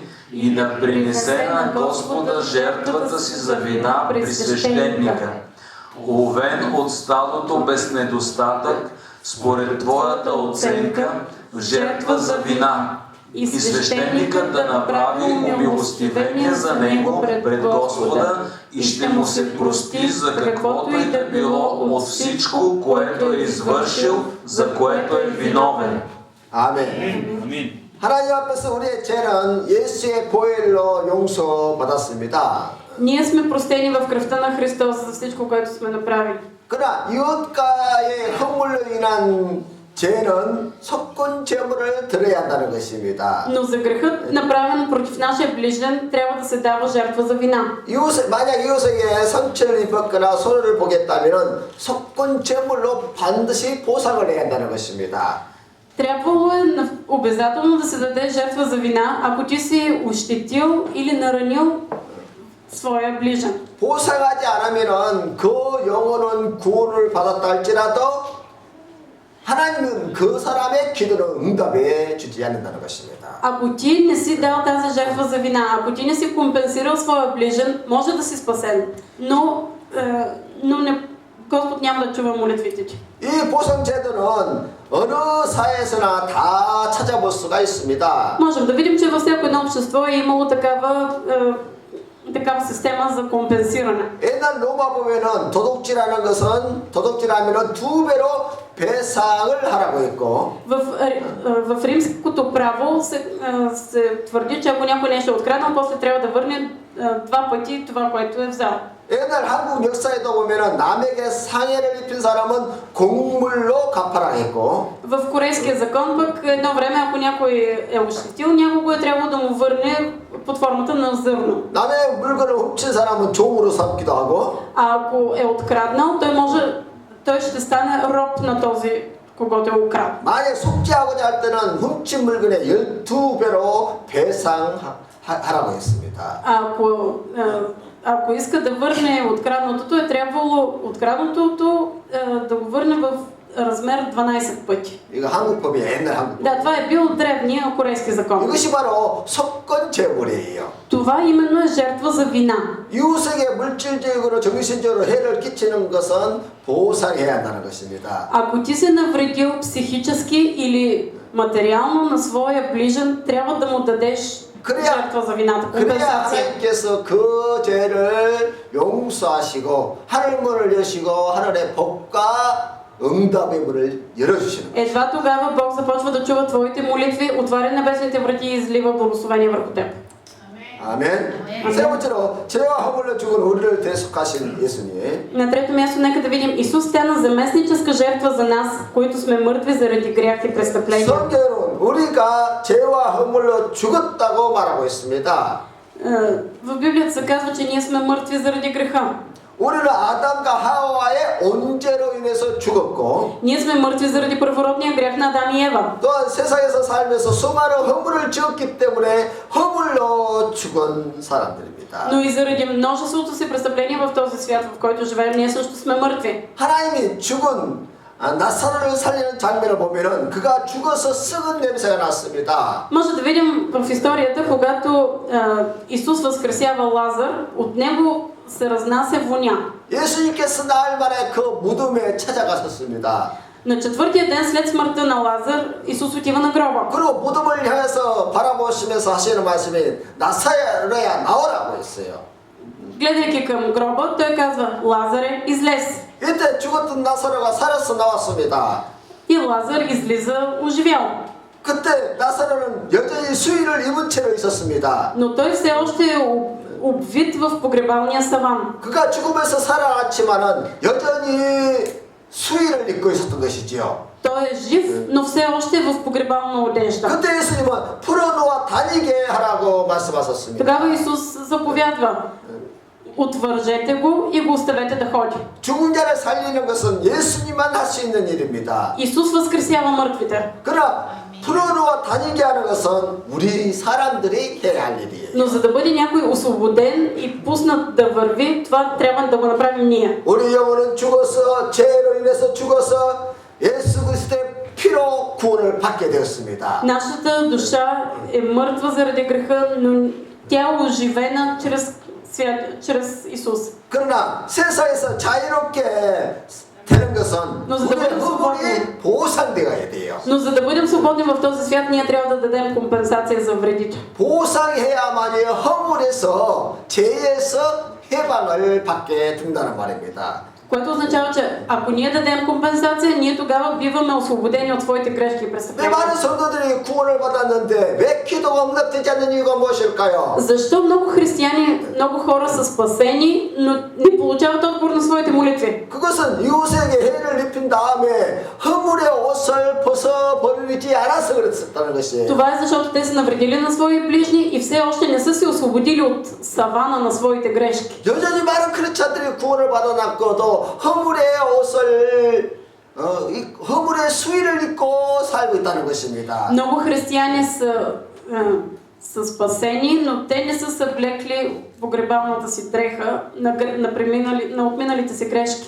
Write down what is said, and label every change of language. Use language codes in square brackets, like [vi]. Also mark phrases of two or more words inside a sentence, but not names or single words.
[bg] и да принесе на Господа жертвата си за вина при свещеника, уловен от стадото без недостатък, според твоята оценка, в жертва за вина, и свещеникът да направи умилостивение за него пред Господа и ще му се прости за каквото и да било от всичко, което е извършил, за което е виновен. [ko] 아멘. 하나님 앞에서 우리의 죄는 예수의 보혈로 용서받았습니다. [bg] Ние сме простени в кръвта на Христос за всичко, което сме направили. [ko] 그러나 이웃과의 허물로 인한 죄는 속건 제물을 드려야 한다는 것입니다. [bg] Но за грехът, направен против нашия ближен, трябва да се дава жертва за вина. [ko] 만약 이웃에게 상처를 입었거나 손해를 보겠다면 속건 제물로 반드시 보상을 해야 한다는 것입니다. [bg] Трябвало е обязателно да се даде жертва за вина, ако ти си ощетил или наранил своя ближен. [ko] 보상하지 않으면은 그 영혼은 구원을 받았다 할지라도 하나님은 그 사람의 기도를 응답해 주지 않는다는 것입니다. [bg] Ако ти не си дал тази жертва за вина, ако ти не си компенсирал своя ближен, може да си спасен, но Господ няма да чува молитвите ти. [ko] 이 보상 제도는 어느 사회에서나 다 찾아볼 수가 있습니다. [bg] Можем да видим, че във всяко едно общество е имало такава система за компенсиране. [ko] 옛날 로마 보면은 도둑질하면은 2배로 배상을 하라고 했고 [bg] В римското право се твърди, че ако някой нещо е откраднал, после трябва да върне 2 пъти това, което е взел. [ko] 옛날 한국 역사에도 보면은 남에게 상해를 입힌 사람은 곡물로 갚아라 했고 [bg] В корейския закон пък едно време, ако някой е ощетил някого, е трябвало да му върне под формата на зърно. [ko] 남의 물건을 훔친 사람은 종으로 삼기도 하고 [bg] А ако е откраднал, той ще стане роб на този, когото е украл. [ko] 만약 속죄하고자 할 때는 훔친 물건의 12배로 배상하라고 했습니다. [bg] Ако иска да върне откраднатото, е трябвало откраднатото да го върне в размер 12 пъти. [ko] 이거 한국법이 옛날 한국법. [bg] Да, това е бил древния корейски закон. [ko] 이것이 바로 속건제물이에요. [bg] Това именно е жертва за вина. [ko] 이웃에게 물질적으로 정신적으로 해를 끼치는 것은 보상해야 한다는 것입니다. [bg] Ако ти се навредил психически или материално на своя ближен, трябва да му дадеш жертва за вината. [ko] 그래야 하나님께서 그 죄를 용서하시고 하늘 문을 여시고 하늘의 복과 응답의 문을 열어주시는 거예요. [bg] Едва тогава Бог започва да чува твоите молитви, отваря небесните врати и излива благословение върху теб. [ko] 아멘. 세 번째로 죄와 허물로 죽은 우리를 대속하신 예수님. [bg] На трето място нека да видим Исус стана заместническа жертва за нас, които сме мъртви заради грях и престъпления. [ko] 성경은 우리가 죄와 허물로 죽었다고 말하고 있습니다. [bg] В Библията се казва, че ние сме мъртви заради греха. [ko] 우리는 아담과 하와의 온죄로 인해서 죽었고 [bg] Ние сме мъртви заради първородния грях на Адам и Ева. [ko] 또한 세상에서 살면서 수많은 허물을 지었기 때문에 허물로 죽은 사람들입니다. [bg] Но и заради множеството си престъпления в този свят, в който живеем, ние също сме мъртви. [ko] 하나님이 죽은 나사로를 살리는 장면을 보면은 그가 죽어서 썩은 냄새가 났습니다. [bg] Може да видим в историята, когато Исус възкресява Лазар, от него се разнася воня. [ko] 예수님께서 나흘 만에 그 무덤에 찾아가셨습니다. [bg] На четвъртия ден след смъртта на Лазар, Исус отива на гроба. [ko] 그리고 무덤을 향해서 바라보시면서 하시는 말씀이 나사로야 나오라고 했어요. [bg] Гледайки към гроба, той казва: Лазаре, излез. [ko] 이때 죽었던 나사로가 살아서 나왔습니다. [bg] И Лазар излиза оживял. [ko] 그때 나사로는 여전히 수의를 입은 채로 있었습니다. [bg] Но той все още е обвит в погребалния саван. [ko] 그가 죽으면서 살아났지만은 여전히 수의를 입고 있었던 것이지요. [bg] Той е жив, но все още е в погребална одежда. [ko] 그때 예수님은 풀어놓아 다니게 하라고 말씀하셨습니다. [bg] Тогава Исус заповядва: отвържете го и го оставете да ходи. [ko] 죽은 자를 살리는 것은 예수님만 할 수 있는 일입니다. [bg] Исус възкресява мъртвите. [ko] 그러나 풀어놓아 다니게 하는 것은 우리 사람들이 해야 할 일이에요. [bg] Но за да бъде някой освободен и пуснат да върви, това трябва да го направим ние. [ko] 우리 영혼은 죽어서 죄로 인해서 죽어서 예수 그리스도의 피로 구원을 받게 되었습니다. [bg] Нашата душа е мъртва заради греха, но тя е оживена чрез Исус. [ko] 그러나 세상에서 자유롭게 되는 것은 우리의 허물이 보상되어야 돼요. [bg] Но за да бъдем свободни в този свят, ние трябва да дадем компенсация за вредите. [ko] 보상해야만이 허물에서 죄에서 해방을 받게 된다는 말입니다. [bg] Което означава, че ако ние дадем компенсация, ние тогава биваме освободени от своите грешки и [ko] 왜 [bg] престъпления. [ko] 많은 성도들이 구원을 받았는데 왜 기도가 응답되지 않는 이유가 무엇일까요? [bg] Защо много християни, много хора са спасени, но не получават отговор на своите молитви? [ko] 그것은 이웃에게 해를 입힌 다음에 허물의 옷을 벗어버리지 않아서 그랬었다는 것이에요. [bg] Това е защото те са навредили на свои ближни и все още не са се освободили от савана на своите грешки. [ko] 여전히 많은 크리스찬들이 구원을 받아놨고도 허물의 옷을 허물의 수의를 입고 살고 있다는 것입니다. [bg] Много християни са спасени, но те не са съблекли погребалната си дреха на отминалите си грешки.